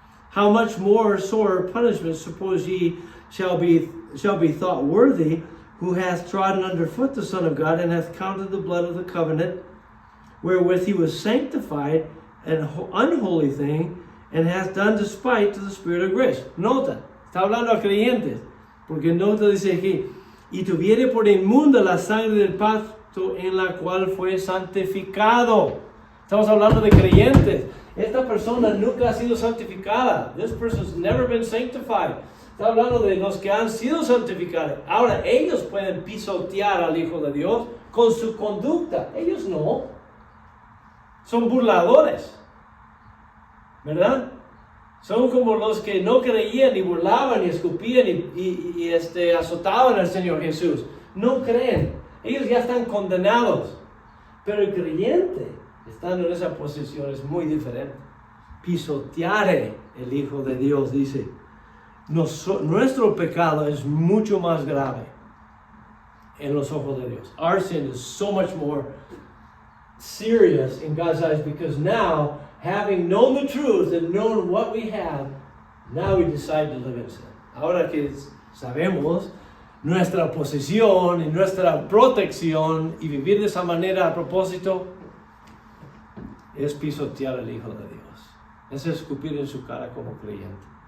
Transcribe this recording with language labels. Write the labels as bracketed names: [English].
[English] How much more sore punishment suppose ye shall be thought worthy, who hath trodden under foot the Son of God, and hath counted the blood of the covenant, wherewith he was sanctified, an unholy thing, and hath done despite to the Spirit of grace. [Spanish] Nota, está hablando a creyentes, porque nota dice aquí, y tuviere por inmunda la sangre del pacto en la cual fue santificado. Estamos hablando de creyentes. Esta persona nunca ha sido santificada. [English] This person's never been sanctified. [Spanish] Está hablando de los que han sido santificados. Ahora, ellos pueden pisotear al Hijo de Dios con su conducta. Ellos no. Son burladores, ¿verdad? Son como los que no creían y burlaban y escupían y azotaban al Señor Jesús. No creen. Ellos ya están condenados. Pero el creyente, estando en esa posición, es muy diferente. Pisoteare el Hijo de Dios, dice. Nuestro pecado es mucho más grave en los ojos de Dios. [English] Our sin is so much more serious in God's eyes, because now, having known the truth and known what we have, now we decide to live in sin. [Spanish] Ahora que sabemos nuestra posición y nuestra protección y vivir de esa manera a propósito, es pisotear al Hijo de Dios. Es escupir en su cara como creyente.